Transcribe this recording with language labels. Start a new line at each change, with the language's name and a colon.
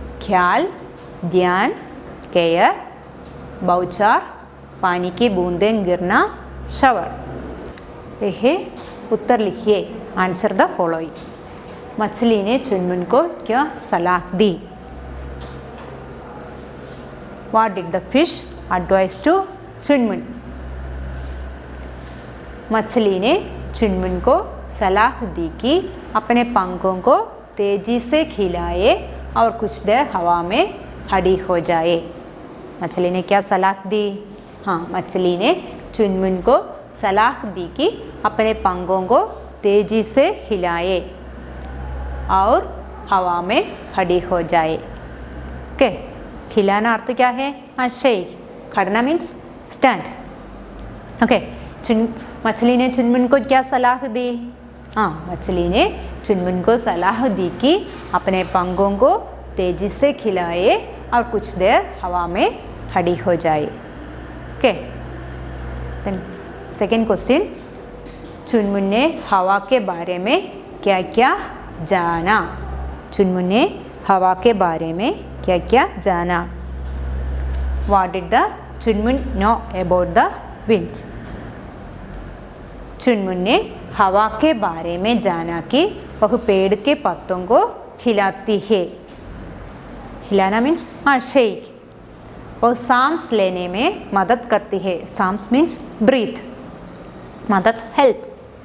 Hindi: ख्याल, ध्यान, केयर, बाउचार, पानी की बूंदें गिरना, शावर. यह उत्तर लिखिए.
English: Answer the following.
Hindi: मछली ने चुनमुन को क्या सलाह दी?
English: What did the fish advise to Chunmun?
Hindi: मछली ने चुनमुन को सलाह दी कि अपने पंखों को तेजी से खिलाए और कुछ देर हवा में खड़ी हो जाए. मछली ने क्या सलाह दी? हाँ, मछली ने चुनमुन को सलाह दी कि अपने पंखों को तेजी से खिलाए और हवा में खड़ी हो जाए. ओके, खिलाना अर्थ क्या है? शेक. खड़ना means stand. ओके, मछली ने चुनमुन को क्या सलाह दी? हाँ, मछली ने चुनमुन को सलाह दी कि अपने पंखों को तेजी से खिलाए और कुछ देर हवा में खड़ी हो जाए. ओके.
English: then second question,
Hindi: चुनमुन ने हवा के बारे में क्या क्या जाना. चुनमुन ने हवा के बारे में क्या क्या जाना.
English: What did the Chunmun know about the wind?
Hindi: चुनमुन ने हवा के बारे में जाना कि वह पेड़ के पत्तों को हिलाती है. हिलाना मीन्स शेक. और सांस लेने में मदद करती है.
English: सांस means breath. मदद help.